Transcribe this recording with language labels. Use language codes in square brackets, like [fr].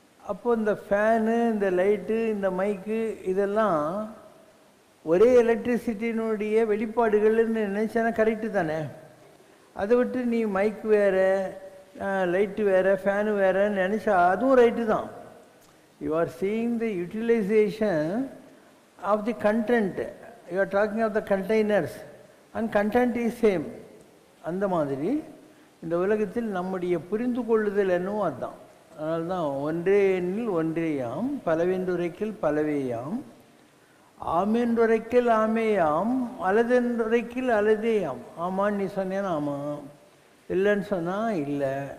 [ta] அப்போது இந்த ஃபேனு, இந்த லைட்டு, இந்த மைக்கு இதெல்லாம் ஒரே எலக்ட்ரிசிட்டியினுடைய வெளிப்பாடுகள்னு நினச்சானா கரெக்டு தானே. அதை விட்டு நீ மைக் வேறு, லைட்டு வேறு, ஃபேனு வேறுன்னு நினச்சா அதுவும் ரைட்டு தான். [en] You are seeing the utilization of the content. You are talking of the containers and content is same. [ta] அந்த மாதிரி இந்த உலகத்தில் நம்முடைய புரிந்து கொள்ளுதல் என்னவோ அதுதான். அதனால தான் ஒன்றே எண்ணில் ஒன்றேயாம் பலவென்றுரைக்கில் பலவேயாம் ஆமென்றுரைக்கில் ஆமேயாம் அலதென்றுரைக்கில் அலதேயாம். ஆமான்னு நீ சொன்னேன்னா ஆமாம், இல்லைன்னு சொன்னால் இல்லை.